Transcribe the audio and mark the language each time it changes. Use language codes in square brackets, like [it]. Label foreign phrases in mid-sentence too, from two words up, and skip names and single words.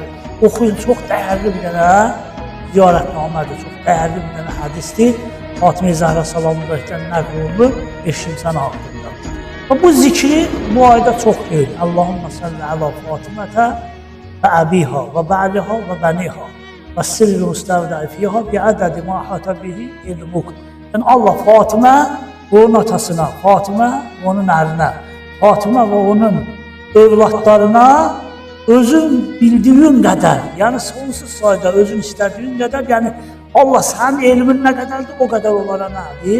[az] Oxuyun, çox dəyərli bir dənə ziyarətnamədir, çox dəyərli bir dənə hədisdir. Fatimiyyə Zəhra salamullahdən nəql olunur, eşitsən haqqında. Bu zikri bu ayda çox deyil. [ar] اللهم صل على فاطمة وأبيها وبعلها وبنيها والسر المستودع فيها بعدد ما أحاط به علمك. [az] Yəni Allah Fatimə və onun atasına, Fatimə və onun ərinə, Fatimə və onun övladlarına özün bildiyin qədər, yəni sonsuz sayda özün istədiyin qədər, yəni Allah sənin elmin nə qədərdir, o qədər onlara nədir?